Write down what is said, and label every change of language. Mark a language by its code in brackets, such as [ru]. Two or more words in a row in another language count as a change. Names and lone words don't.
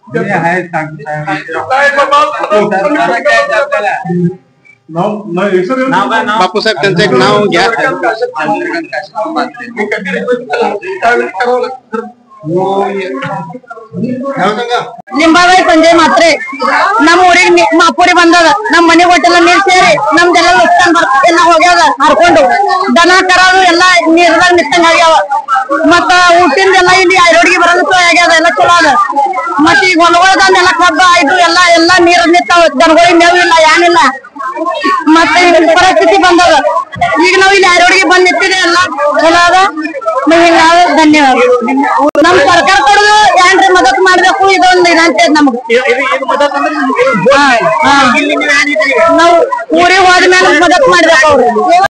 [mr] बापू साहेब त्यांचं एक नाव घ्या। [kn] लिंबाबाई संजय मात्रे ನಮ್ಮ ಊರಿಗೆ ಮಾಪುರಿ ಬಂದದ ನಮ್ಮ ಮನೆ ಹೋಟೆಲ್ ನೀರು ಸೇರಿ ನಮ್ದೆಲ್ಲ ನುಕ್ಸಾನ್ ಎಲ್ಲ ಹೋಗ್ಯಾದ ಹರ್ಕೊಂಡು ದನ ಕರಾದು ಎಲ್ಲ ನೀರ್ದಾಗ ನಿಂತಂಗ ಆಗ್ಯಾವ ಮತ್ತ ಊಟಿಂದೆಲ್ಲ ಇಲ್ಲಿ ಐರೋಡಿಗೆ ಬರಲು ಆಗ್ಯಾದ ಎಲ್ಲ ಚಲೋ ಅದ ಮತ್ತ ಈಗ ಹೊಲಗಳದೆಲ್ಲ ಕಬ್ಬ ಆಯ್ತು ಎಲ್ಲ ನೀರು ನಿಂತಾವ ದನಗಳಿಗೆ ಮೇವು ಇಲ್ಲ ಏನಿಲ್ಲ ಮತ್ತೆ ಪರಿಸ್ಥಿತಿ ಬಂದದ ಈಗ ನಾವು ಇಲ್ಲಿ ಐರೋಡಿಗೆ ಬಂದ್ ನಿಂತಿದೆ ಎಲ್ಲ ಚಲೋ ಅದ ಹಿಂಗಾದ ಧನ್ಯವಾದ ನಮ್ ಸರ್ಕಾರ ಕೊಡೋದು ಏನ್ರಿ ಮದತ್ ಮಾಡ್ಬೇಕು ಇದೊಂದು ಇದಂತೆ ನಮ್ಗೆ ನಾವು ಊರಿಗೆ ಹೋದ್ಮೇಲೆ ಮದತ್ ಮಾಡ್ಬೇಕು ಅವ್ರು